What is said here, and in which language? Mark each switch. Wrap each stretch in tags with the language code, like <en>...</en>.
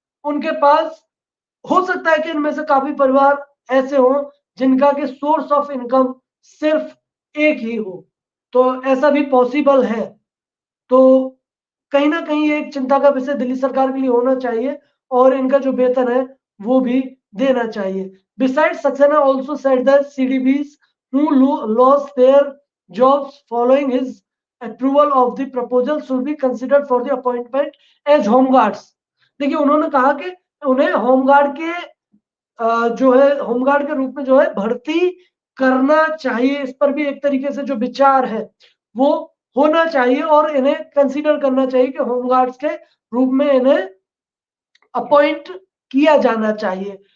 <hi>उनके पास हो सकता है कि इनमें से काफी परिवार ऐसे हों जिनका के</hi> <en>source of income</en> <hi>सिर्फ एक ही हो, तो ऐसा भी पॉसिबल है। तो कहीं ना कहीं ये एक चिंता का विषय दिल्ली सरकार के लिए होना चाहिए, और इनका जो वेतन है वो भी देना चाहिए।</hi> <en>Besides, Saxena also said that CDBs who lost their jobs following his approval of the proposal should be considered for the appointment as home guards।</en> <hi>देखिए उन्होंने कहा कि उन्हें होमगार्ड के जो है होमगार्ड के रूप में जो है भर्ती करना चाहिए। इस पर भी एक तरीके से जो विचार है वो होना चाहिए, और इन्हें कंसीडर करना चाहिए कि होमगार्ड्स के रूप में इन्हें अपॉइंट किया जाना चाहिए।</hi>